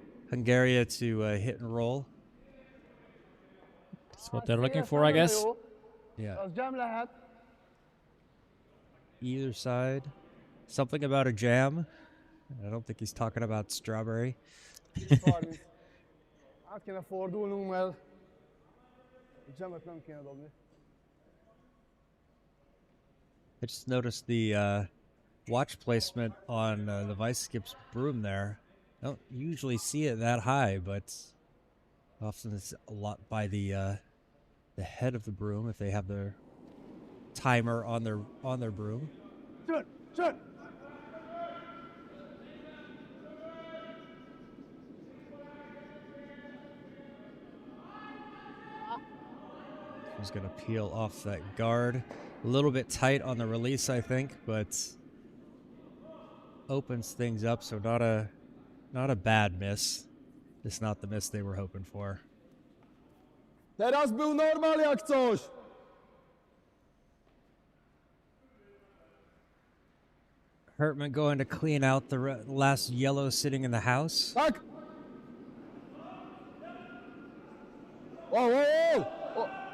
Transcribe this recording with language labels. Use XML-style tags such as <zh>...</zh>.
<en>Hungary to hit and roll. That's what they're looking for, I guess. Yeah,</en> <hu>Az jam lehet.</hu> <en>either side. Something about a jam. I don't think he's talking about strawberry. 30.</en> <hu>Át kéne fordulnunk, mert a jamet nem kéne dobni.</hu> <en>I just noticed the watch placement on the Vice Skip's broom there. I don't usually see it that high, but often it's a lot by the head of the broom if they have their timer on their broom. Şut! Şut! He's gonna peel off that guard. A little bit tight on the release, I think, but opens things up. So not a bad miss. Just not the miss they were hoping for.</en> <pl>Teraz był normal jak coś!</pl> <en>Hertman going to clean out the last yellow sitting in the house.</en> <pl>Tak!</pl> <en>Wow, wow, wow!</en>